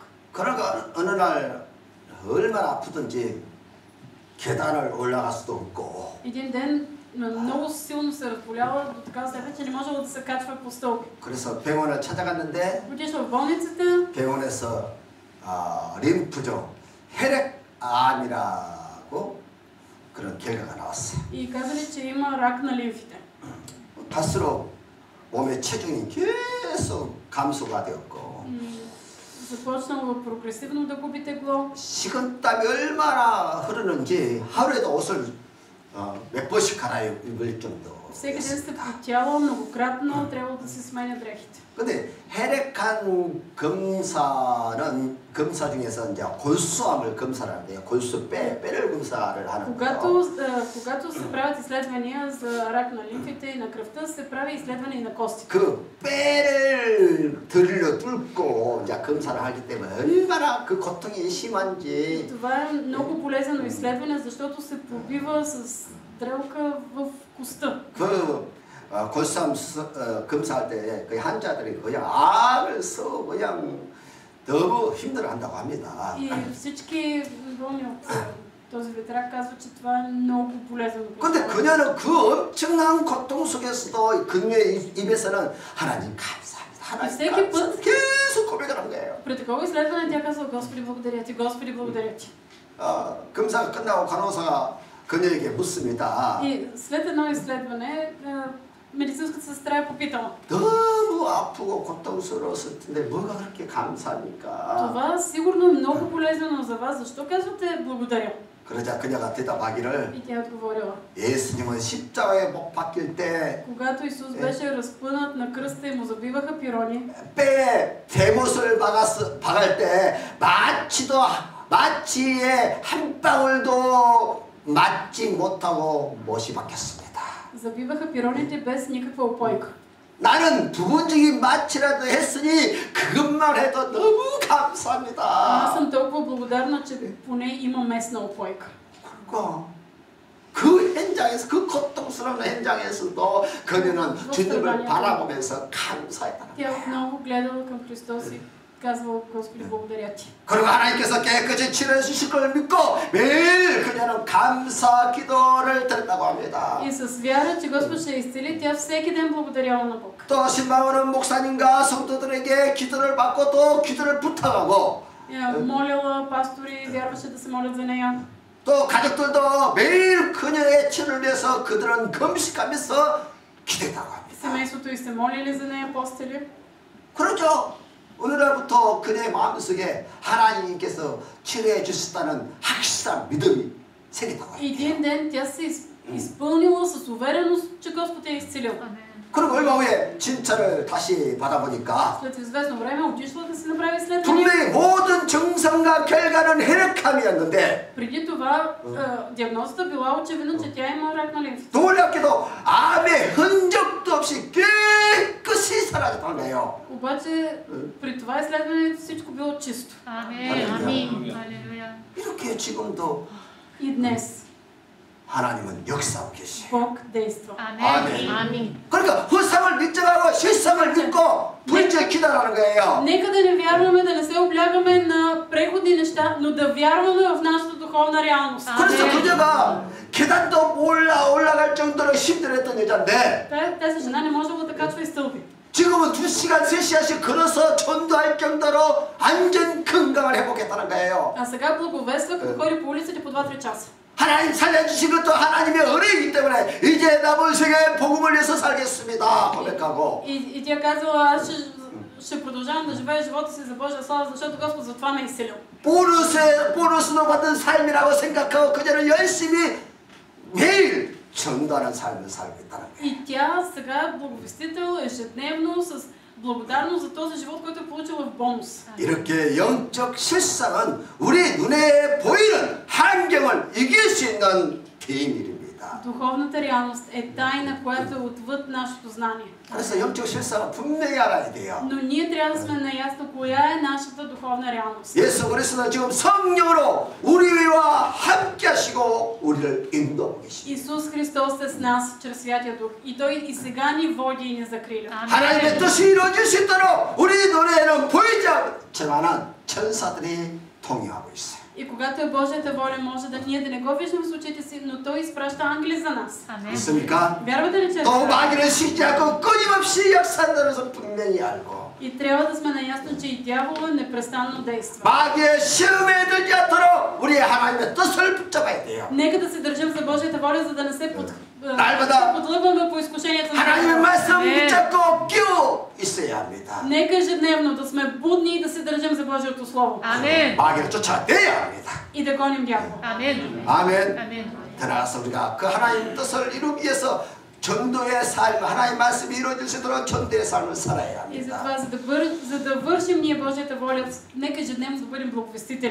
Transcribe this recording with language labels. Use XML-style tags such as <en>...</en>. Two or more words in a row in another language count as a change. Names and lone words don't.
<ko>그러니까 어느 날 얼마나 아프든지 계단을 올라갈 수도 없고</ko> <bg>Един ден много силно се разболяла до такава степен, че не можела да се качва по стълби.</bg> <ko>그래서 병원을 찾아갔는데</ko> <bg>Отишла в болницата</bg> <ko>병원에서 림프종 혈액암이라고 그런 결과가 나왔어요.</ko> <bg>и казали, че има рак на лимфите.</bg> <ko>갈수록 몸의 체중이 계속 감소가 되었고</ko> <bg>Започнала прогресивно да губи тегло.</bg> <ko>식은땀이 얼마나 흐르는지 하루에도 옷을 몇 번씩 갈아입을 정도.</ko> <bg>Всеки ден се потяла многократно, трябвало да се сменя дрехите.</bg> <ko>근데 혈액암 검사 중에서 이제 골수암을 검사를 하는데요. 골수 뼈를 검사를 하는데요.</ko> <bg>Когато се правят изследвания за рак на лимфите и на кръвта, се прави изследване и на костите.</bg> <ko>그 뼈를 들려 뚫고 이제 검사를 하기 때문에 얼마나 그 고통이 심한지.</ko> <bg>Това е много полезно изследване, защото се пробива с дрелка в коста.</bg> <ko>골수암 검사할 때 그 환자들이 그냥 암에서 그냥 너무 힘들어한다고 합니다.</ko> <bg>И всички болни от този вид рак казват, че това е много полезно.</bg> <ko>근데 그녀는 그 엄청난 고통 속에서도 그녀의 입에서는 하나님 감사합니다. 하나님 감사합니다. 계속 고백을 한 거예요.</ko> <bg>При такова изследване тя казва: Господи, благодаря ти, Господи, благодаря ти.</bg> <ko>검사가 끝나고 간호사가 그녀에게 묻습니다.</ko> <bg>И след едно изследване медицинската сестра е попитала:</bg> <ko>너무 아프고 고통스러웠을 텐데 뭐가 그렇게 감사합니까?</ko> <bg>Това сигурно е много полезно за вас, защо казвате благодаря?</bg> <ko>그러자 그녀가 대답하기를</ko> <bg>И тя е отговорила:</bg> <ko>예수님은 십자가에 못 박힐 때</ko> <bg>когато Исус беше разпънат на кръста и му забиваха пирони,</bg> <ko>뼈에 대못을 박을 때 마취에 한 방울도 맞지 못하고 못이 박혔습니다.</ko> <bg>забиваха пироните без никаква опойка.</bg> <ko>나는 부분적인 마취라도 했으니 그것만 해도 너무 감사합니다.</ko> <bg>Аз съм толкова благодарна, че поне има местна опойка.</bg> <ko>그러니까 그 현장에서 그 고통스러운 현장에서도 그녀는 주님을 바라보면서 감사했다는</ko> <bg>Тя</bg> <ko>거예요.</ko> <bg>отново гледала към Христос и казвала: Господи, благодаря ти.</bg> <ko>그리고 하나님께서 깨끗이 치료해 주실 걸 믿고 매일 그녀는 감사 기도를 드렸다고 합니다.</ko> <bg>И с вяра, че Господ ще изцели, тя всеки ден благодаряла на Бог.</bg> <ko>또 신방으로는 목사님과 성도들에게 기도를 받고 또 기도를 부탁하고</ko> <bg>Молила пастори, вярваше да се молят за нея.</bg> <ko>또 가족들도 매일 그녀의 치료를 위해서 그들은 금식하면서 기도했다고 합니다.</ko> <bg>Семейството й се молили за нея, постели.</bg> <ko>그렇죠. 어느 날부터 그녀의 마음속에 하나님께서 치료해 주셨다는 확실한 믿음이 생겼다고 합니다.</ko> <bg>Един ден тя се изпълнила с увереност, че Господ я е изцелил.</bg> <ko>그리고 얼마 후에 진찰을 다시 받아보니까</ko> <bg>След известно време отишла да се направи изследване.</bg> <ko>분명히 모든 증상과 결과는 혈액암이었는데</ko> <bg>Преди това диагнозата била очевидно, че тя има рак на лимфите.</bg> <ko>놀랍게도 암의 흔적도 없이 깨끗이 사라졌다는 거예요.</ko> <bg>Обаче при това изследване всичко било чисто.</bg> <ko>아멘. 이렇게 지금도</ko> <bg>И днес</bg> <ko>하나님은 역사하고 계시죠.</ko> <bg>Бог действа.</bg> <ko>아멘. 그러니까 후상을 믿정하고 실상을 믿고 불지에 기다라는 거예요.</ko> <bg>Нека да не вярваме, да не се облягаме на преходни неща, но да вярваме в нашата духовна реалност.</bg> <ko>그래서 그녀가 계단도 올라갈 정도로 힘들었던 여자인데</ko> <bg>Тази жена не можела да качва и стълби.</bg> <ko>지금은 2시간, 3시간씩 걸어서 전도할 정도로 완전 건강을 회복했다는 거예요.</ko> <bg>А сега благовества, като ходи по улиците по 2-3 часа.</bg> <ko>하나님 살려주신 것도 하나님의 은혜이기 때문에 이제 남은 생에 복음을 위해서 살겠습니다 고백하고</ko> <bg>И тя казала: аз ще продължавам да живея живота си за Божия слава, защото Господ за това ме е изселил.</bg> <ko>보너스로 받은 삶이라고 생각하고 그녀는 열심히 매일 전도하는 삶을 살고 있다는 거예요.</ko> <bg>И тя сега благовестител ежедневно с благодарност за този живот, който е получила в бонус.</bg> <ko>이렇게 영적 실상은 우리 눈에 보이는 환경을 이길 수 있는 비밀입니다.</ko> <bg>Духовната реалност е тайна, която е отвъд нашето знание.</bg> <ko>그래서 영적 실상은 분명히 알아야 돼요.</ko> <bg>Но ние трябва да сме наясно коя е нашата духовна реалност.</bg> <ko>예수 그리스도는 지금 성령으로 우리와 함께 하시고 우리를 인도하고 계십니다.</ko> <bg>Исус Христос е с нас чрез Святия Дух и Той и сега ни води и ни закриля.</bg> <ko>하나님의 뜻이 이루어질 수 있도록 우리 눈에는 보이지 않지만 천사들이 동의하고 있어요.</ko> <bg>И когато е Божията воля, може да ние да не го виждаме с очите си, но Той изпраща ангели за нас.</bg> <ko>믿습니까?</ko> <bg>Вярвате ли, че е</bg> <ko>또</ko> <bg>така?</bg> <ko>마귀는 쉬지 않고 끊임없이 역사한다는 것을 분명히 알고</ko> <bg>И трябва да сме наясно, че и дявола непрестанно действа.</bg> <ko>마귀의 시험에 들지 않도록 우리 하나님의 뜻을 붙잡아야 돼요.</ko> <bg>Нека да се държим за Божията воля, за да не се</bg> <ko>날마다</ko> <bg>подлъгваме по изкушението на</bg> <ko>하나님의</ko> <bg>дявола.</bg> <ko>말씀 붙잡고 끼어 있어야 합니다.</ko> <bg>Нека ежедневно да сме будни и да се държим за Божието Слово.</bg> <ko>아멘. 마귀를 쫓아내야 합니다.</ko> <bg>И да гоним дявола.</bg> <ko>아멘. 아멘. 아멘. 따라서 우리가 그 하나님 뜻을 이루기 위해서 전도의 삶, 하나님 말씀이 이루어질 수 있도록 전도의 삶을 살아야</ko> <bg>И</bg> <ko>합니다.</ko> <bg>затова, за да вършим ние Божията воля, нека ежедневно да бъдем благовестители.</bg>